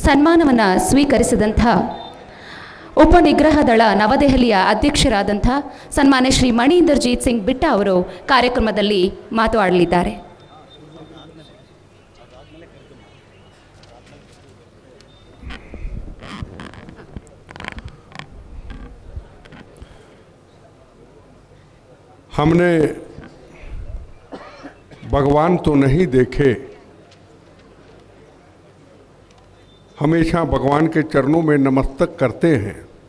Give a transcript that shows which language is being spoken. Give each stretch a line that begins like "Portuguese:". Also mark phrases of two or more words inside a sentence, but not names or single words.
Kannada: ಸನ್ಮಾನವನ್ನು ಸ್ವೀಕರಿಸಿದಂಥ ಉಪನಿಗ್ರಹ ದಳ ನವದೆಹಲಿಯ ಅಧ್ಯಕ್ಷರಾದಂಥ ಸನ್ಮಾನ್ಯ ಶ್ರೀ ಮಣೀಂದರ್ಜೀತ್ ಸಿಂಗ್ ಬಿಟ್ಟ ಅವರು ಕಾರ್ಯಕ್ರಮದಲ್ಲಿ ಮಾತನಾಡಲಿದ್ದಾರೆ.
Hindi: हमने भगवान तो नहीं देखे, हमेशा भगवान के चरणों में नमस्तक करते हैं,